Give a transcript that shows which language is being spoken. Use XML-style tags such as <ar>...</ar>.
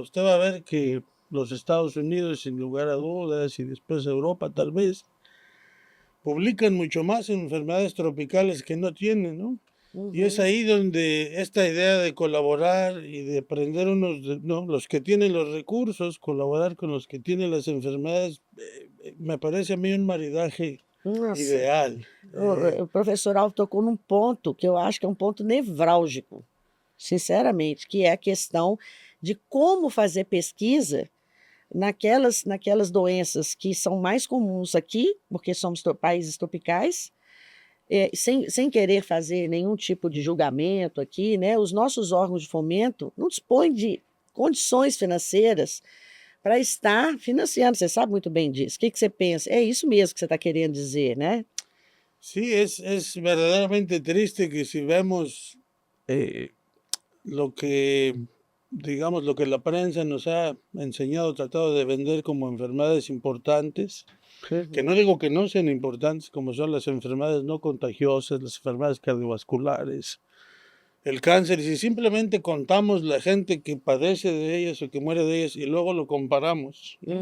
<es>Usted va a ver que los Estados Unidos, sin lugar a dudas, y después Europa tal vez, publican mucho más enfermedades tropicales que no tienen, ¿no? Y es ahí donde esta idea de colaborar y de aprender ¿no? Los que tienen los recursos, colaborar con los que tienen las enfermedades, me parece a mí un maridaje ideal.</es> <pt>O professor Alvo tocou num ponto que eu acho que é um ponto nevrálgico, sinceramente, que é a questão de como fazer pesquisa naquelas doenças que são mais comuns aqui, porque somos países tropicais, sem querer fazer nenhum tipo de julgamento aqui, né? Os nossos órgãos de fomento não dispõem de condições financeiras para estar financiando. Você sabe muito bem disso. O que você pensa? É isso mesmo que você está querendo dizer, né?</pt> <es>Sí, es verdaderamente triste que si vemos lo que, digamos, lo que la prensa nos ha enseñado, tratado de vender como enfermedades importantes, que no digo que no sean importantes, como son las enfermedades no contagiosas, las enfermedades cardiovasculares, el cáncer, y si simplemente contamos la gente que padece de ellas o que muere de ellas y luego lo comparamos</es>